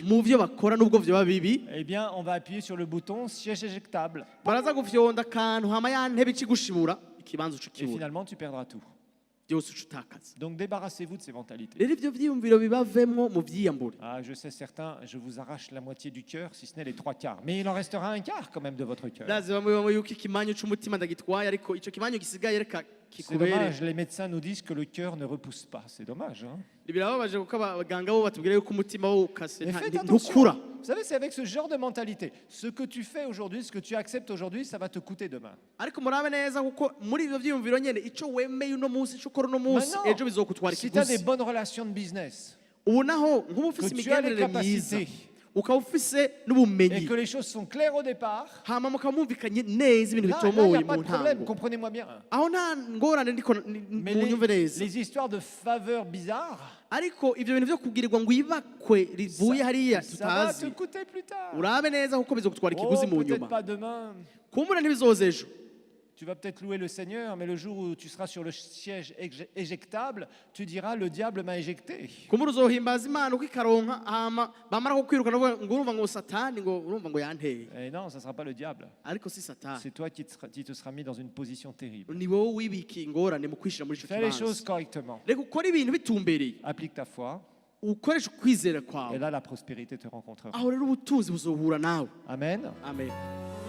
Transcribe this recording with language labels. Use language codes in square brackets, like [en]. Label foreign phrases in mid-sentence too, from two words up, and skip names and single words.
[rn] mu byo bakora n'ubwo vyoba bibi [fr] eh bien, on va appuyer sur le bouton siège éjectable. [rn] baraza gufyonda akantu hama ya ntebe ikigushibura ikibanza uca [fr] Et [rn] kibura [fr] finalement, tu perdras tout. [rn] byose uca utakaza. [fr] Donc débarrassez-vous de ces mentalités. [rn] Rero ivyo vyiyumviro bibavemwo mu vyiyambure. [fr] Ah, je sais certains, je vous arrache la moitié du cœur, si ce n'est les 3/4. Mais il en restera un quart quand même de votre cœur. [rn] Ndazi bamwe yuko ikimanyu c'umutima ndagitwaye ariko ico kimanyu gisigaye reka [fr] C'est [rn] kikubere. [fr] dommage, les médecins nous disent que le cœur ne repousse pas. C'est dommage. Hein. [rn] Birababaje kuko abaganga bo batubwira yuko umutima wo ukase [fr] Mais faites [rn] ntukura. [fr] attention. Vous savez, c'est avec ce genre de mentalité. Ce que tu fais aujourd'hui, ce que tu acceptes aujourd'hui, ça va te coûter demain. [rn] Ariko murabe neza kuko muri ivyo vyiyumviro nyene ico wemeye uno munsi ico ukora uno munsi [fr] Maintenant, [rn] ejo bizokutwara [fr] si tu as des [rn] ikiguzi. [fr] bonnes relations de business [rn] Ubu naho nk'ubu ufise [fr] que tu as les [rn] imigenderanire myiza [fr] capacités [rn] ukaba ufise [fr] et [rn] n'ubumenyi [fr] que les choses sont claires au départ, [rn] hama mukaba mwumvikanye neza ibintu [fr] là, il n'y [rn] bitomoye [fr] a pas [rn] mu [fr] de problème, [rn] ntango [fr] comprenez-moi bien. [rn] aho nta ngorane ndiko [fr] Mais [rn] munyumve neza [fr] les histoires de faveurs bizarres, [rn] ariko ivyo bintu vyo kugirirwa ngo ibakwe rivuye hariya [fr] ça va te [rn] tutazi [fr] coûter plus tard. [rn] urabe neza kuko bizokutwara ikiguzi [fr] Oh, [rn] mu [fr] peut-être [rn] nyuma [fr] pas demain. [rn] kumbura ntibizoza ejo. [fr] Tu vas peut-être louer le Seigneur, mais le jour où tu seras sur le siège éjectable, tu diras le diable m'a éjecté. [rn] kumbura uzohimbaza imana uko ikaronka hama bamara kukwirukana ngo urumva ngo satani ngo urumva ngo yanteye [fr] Et non, ça ne sera pas le diable. [rn] ariko si satani [fr] C'est toi qui te seras mis dans une position terrible. [rn] ni wowe wibikiye ingorane mu kwishira muri ico [fr] Fais les choses [rn] kibanza. [fr] correctement. [rn] Reka ukora ibintu bitumbereye [fr] Applique ta foi, [rn] ukoresha ukwizera [fr] et [rn] kwawe [fr] là la prospérité te rencontrera. [rn] aho rero ubutunzi buzohura nawe. Amen. Amen.